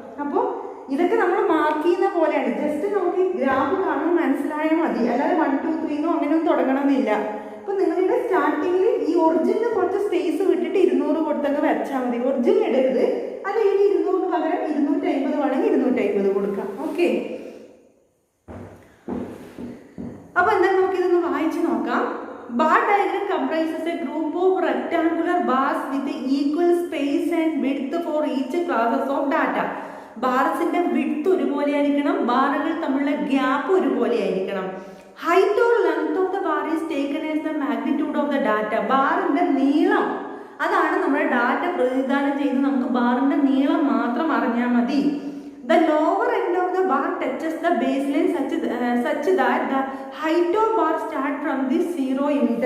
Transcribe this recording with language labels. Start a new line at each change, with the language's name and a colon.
Malayalam: അപ്പോൾ ഇതൊക്കെ നമ്മൾ മാർക്ക് ചെയ്യുന്ന പോലെയാണ്. ജസ്റ്റ് നമുക്ക് ഗ്രാഫ് കാണുമ്പോൾ മനസ്സിലായാൽ മതി, അല്ലാതെ 1, 2, 3 അങ്ങനെയൊന്നും തുടങ്ങണമെന്നില്ല. അപ്പോൾ നിങ്ങളുടെ സ്റ്റാർട്ടിങ്ങിൽ ഈ ഒറിജിനൽ കുറച്ച് സ്പേസ് വിട്ടിട്ട് 200 കൊടുത്തൊക്കെ വരച്ചാൽ മതി. ഒറിജിനൽ ഇടരുത്. അല്ലെങ്കിൽ 200 പകരം 250 വേണമെങ്കിൽ 250 കൊടുക്കാം. ഓക്കെ, അപ്പോൾ എന്താ നമുക്കിതൊന്ന് വായിച്ച് നോക്കാം.
English: Bar diagram comprises a group of rectangular bars with equal space and width for each classes of data.
Malayalam: ബാർസിന്റെ width ഒരുപോലെ ആയിരിക്കണം, ബാറുകൾ തമ്മിലുള്ള ഗ്യാപ്പ് ഒരുപോലെ ആയിരിക്കണം.
English: Height or length of the bar is taken as the magnitude of the data.
Malayalam: ബാറിന്റെ നീളം, അതാണ് നമ്മുടെ ഡാറ്റ പ്രതിനിധാനം ചെയ്യുന്നത്. നമുക്ക് ബാറിന്റെ നീളം മാത്രം അറിഞ്ഞാൽ മതി.
English: The lower end of the bar touches the baseline such that the height of bar start from the 0 unit.